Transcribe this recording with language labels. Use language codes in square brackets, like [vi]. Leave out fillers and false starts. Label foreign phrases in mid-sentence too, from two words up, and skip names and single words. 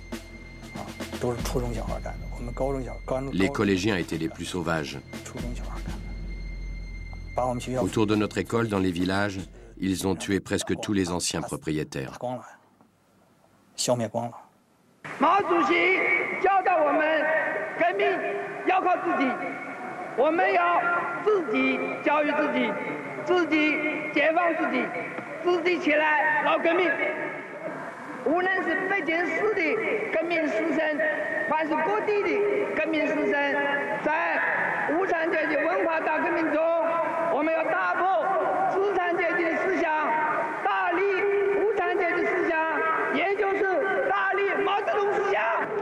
[fr] Les collégiens étaient les plus sauvages. Autour de notre école, dans les villages, ils ont tué presque tous les anciens propriétaires. [zh] Mao Zedong 教导我们，革命要靠自己，我们要自己教育自己，自己解放自己，自己起来闹革命。无论是北京市的革命师生，还是各地的革命师生，在无产阶级文化大革命中，我们要打破资产阶级的思想，大力无产阶级思想，也就是大力毛泽东思想。